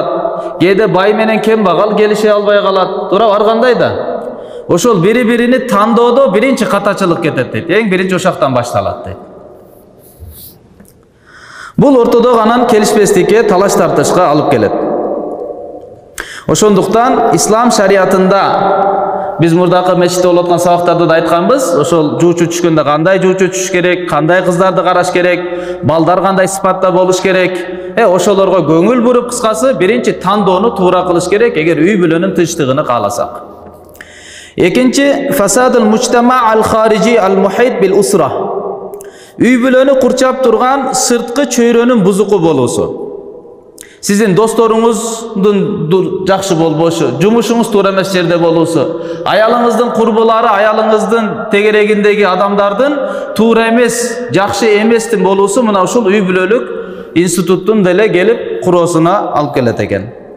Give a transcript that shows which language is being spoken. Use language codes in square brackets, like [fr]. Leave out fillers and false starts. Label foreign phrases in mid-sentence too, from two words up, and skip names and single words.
[ky] Кээде бай менен кембагал келише албай калат. Туура баргандай да. Ошол бири-бирини тандоодо биринчи катачылык кетет дейт. Эң биринчи ошактан башталат дейт. Бул ортодо анан келишпестикке, талаш тартышка алып келет. Ошондуктан ислам шариятында биз мурдагы мечитте болуп аткан сабактарда да айтканбыз, ошол жуучу түшкөндө кандай жуучу түшүш керек, кандай кыздарды караш керек, балдар кандай сыпатта болуш керек. Ошолорго көңүл буруп, кыскасы биринчи тандоону туура кылыш керек, эгер үй бүлөнүн тынчтыгын кааласак. [ar] Экинчи فساد المجتمع الخارجي المحيط بالأسرة. [ky] Үй бүлөнү курчап турган сырткы чөйрөнүн бузуку болуусу. Сиздин досторуңуздун жакшы болбошу, жумушуңуз туура эмес жерде болуусу, аялыңыздын курбулары, аялыңыздын тегерегиндеги адамдардын туура эмес, жакшы эместин болуусу мына ушул үй бүлөлүк институттун деле келип куроосуна алып келет экен.